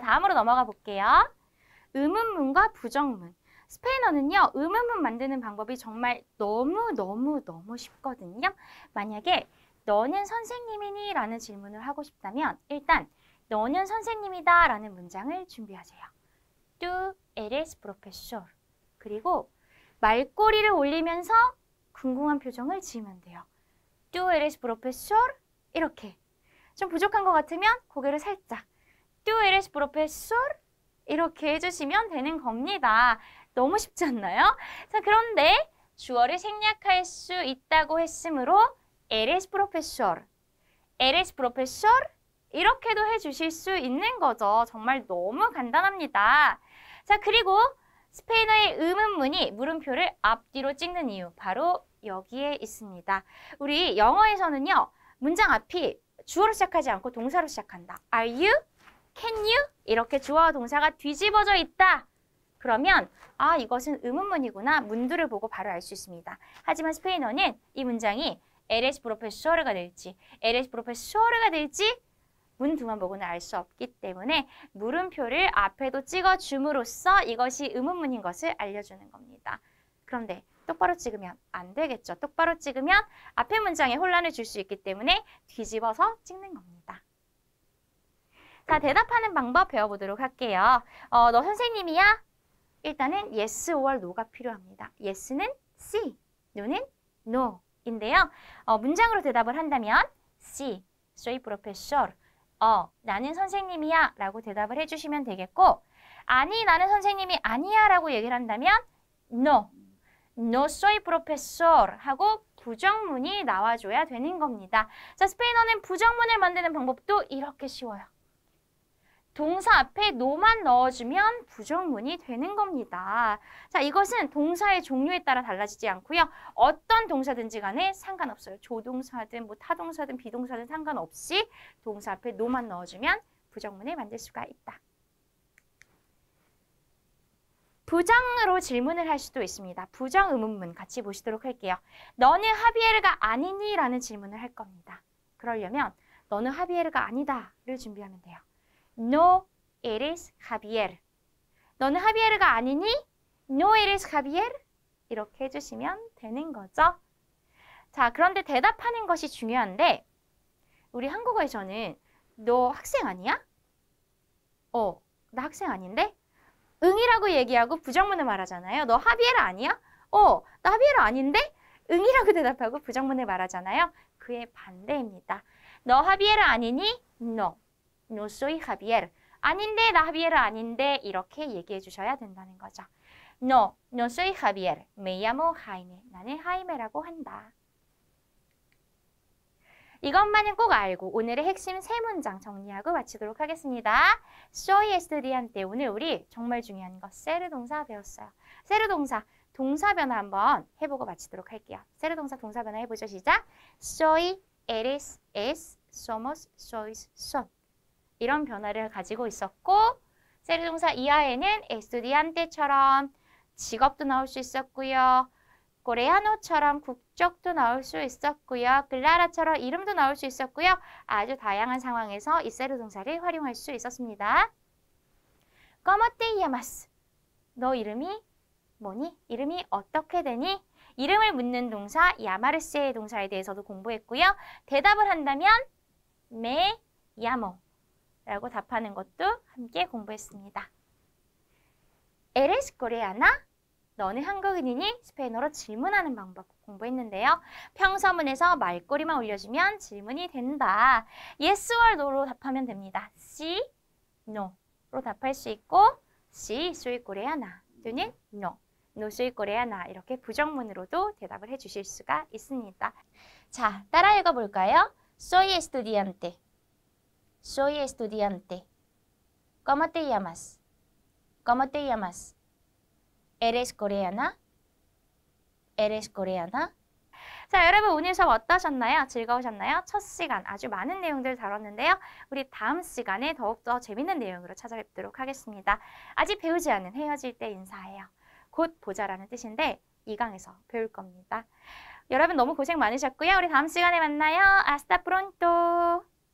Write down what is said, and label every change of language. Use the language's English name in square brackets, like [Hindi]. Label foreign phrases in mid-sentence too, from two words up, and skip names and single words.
[Korean] 다음으로 넘어가 볼게요. 의문문과 부정문. 스페인어는요, 의문문 만드는 방법이 정말 너무 쉽거든요. 만약에 너는 선생님이니? 라는 질문을 하고 싶다면 일단 너는 선생님이다 라는 문장을 준비하세요. [Spanish] Tú eres profesor. [Korean] 그리고 말꼬리를 올리면서 궁금한 표정을 지으면 돼요. [Spanish] Tú eres profesor. [Korean] 이렇게. 좀 부족한 것 같으면 고개를 살짝. [Spanish] Tú eres profesor. [Korean] 이렇게 해주시면 되는 겁니다. 너무 쉽지 않나요? 자, 그런데 주어를 생략할 수 있다고 했으므로 [Spanish] eres profesor. eres profesor. [Korean] 이렇게도 해주실 수 있는 거죠. 정말 너무 간단합니다. 자, 그리고 스페인어의 의문문이 물음표를 앞뒤로 찍는 이유 바로 여기에 있습니다. 우리 영어에서는요. 문장 앞이 주어로 시작하지 않고 동사로 시작한다. [English] Are you? Can you? [Korean] 이렇게 주어와 동사가 뒤집어져 있다. 그러면 이것은 의문문이구나. 문두를 보고 바로 알 수 있습니다. 하지만 스페인어는 이 문장이 [Spanish] eres profesor [Korean] 가 될지 [Spanish] eres profesor [Korean] 가 될지 문두만 보고는 알 수 없기 때문에 물음표를 앞에도 찍어줌으로써 이것이 의문문인 것을 알려주는 겁니다. 그런데 똑바로 찍으면 안 되겠죠. 똑바로 찍으면 앞에 문장에 혼란을 줄 수 있기 때문에 뒤집어서 찍는 겁니다. 자, 대답하는 방법 배워보도록 할게요. 너 선생님이야? 일단은 [English] yes or no [Korean] 가 필요합니다. yes는 sí, no는 no인데요. 문장으로 대답을 한다면 [Spanish] sí, soy profesor. [Korean] 나는 선생님이야 라고 대답을 해주시면 되겠고 아니, 나는 선생님이 아니야 라고 얘기를 한다면 [Spanish] no, no soy profesor [Korean] 하고 부정문이 나와줘야 되는 겁니다. 자, 스페인어는 부정문을 만드는 방법도 이렇게 쉬워요. 동사 앞에 no만 넣어주면 부정문이 되는 겁니다. 자, 이것은 동사의 종류에 따라 달라지지 않고요. 어떤 동사든지 간에 상관없어요. 조동사든 뭐 타동사든 비동사든 상관없이 동사 앞에 no만 넣어주면 부정문을 만들 수가 있다. 부정으로 질문을 할 수도 있습니다. 부정 의문문 같이 보시도록 할게요. 너는 하비에르가 아니니? 라는 질문을 할 겁니다. 그러려면 너는 하비에르가 아니다를 준비하면 돼요. [Spanish] No eres Javier. [Korean] 너는 하비에르가 아니니? [Spanish] No eres Javier. [Korean] 이렇게 해주시면 되는 거죠. 자, 그런데 대답하는 것이 중요한데 우리 한국어에서는 너 학생 아니야? 나 학생 아닌데? 응이라고 얘기하고 부정문을 말하잖아요. 너 하비에르 아니야? 나 하비에르 아닌데? 응이라고 대답하고 부정문을 말하잖아요. 그의 반대입니다. 너 하비에르 아니니? [Spanish] No. No soy Javier. [Korean] 아닌데, 나 하비에르 아닌데 이렇게 얘기해 주셔야 된다는 거죠. [Spanish] No, no soy Javier. Me llamo Jaime. [Korean] 나는 하이메라고 한다. 이것만은 꼭 알고 오늘의 핵심 3문장 정리하고 마치도록 하겠습니다. [Spanish] Soy estudiante. [Korean] 오늘 우리 정말 중요한 거 ser 동사 배웠어요. ser 동사, 동사 변화 한번 해보고 마치도록 할게요. ser 동사 동사 변화 해보죠. 시작. [Spanish] Soy, eres, es, somos, sois, son. [Korean] 이런 변화를 가지고 있었고 ser 동사 이하에는 estudiante처럼 직업도 나올 수 있었고요. 코레아노처럼 국적도 나올 수 있었고요. 클라라처럼 이름도 나올 수 있었고요. 아주 다양한 상황에서 이 ser 동사를 활용할 수 있었습니다. [Spanish] ¿Cómo te llamas? [Korean] 너 이름이 뭐니? 이름이 어떻게 되니? 이름을 묻는 동사 llamarse 동사에 대해서도 공부했고요. 대답을 한다면 [Spanish] me llamo [Korean] 라고 답하는 것도 함께 공부했습니다. [Spanish] ¿Eres coreana? [Korean] 너는 한국인이니? 스페인어로 질문하는 방법 공부했는데요. 평서문에서 말꼬리만 올려주면 질문이 된다. [English] Yes or no [Korean] 로 답하면 됩니다. [Spanish] Sí, [Korean] no로 답할 수 있고 [Spanish] Sí, soy coreana [Korean] 또는 [Spanish] No, no soy coreana [Korean] 이렇게 부정문으로도 대답을 해주실 수가 있습니다. 자, 따라 읽어볼까요? [Spanish] Soy estudiante. Soy estudiante. ¿Cómo te llamas? ¿Cómo te llamas? ¿Eres coreana? ¿Eres coreana? [Korean] 자, 여러분 오늘 수업 어떠셨나요? 즐거우셨나요? 첫 시간 아주 많은 내용들 다뤘는데요. 우리 다음 시간에 더욱더 재밌는 내용으로 찾아뵙도록 하겠습니다. 아직 배우지 않은 헤어질 때 인사해요. 곧 보자라는 뜻인데 2강에서 배울 겁니다. 여러분 너무 고생 많으셨고요. 우리 다음 시간에 만나요. [Spanish] Hasta pronto.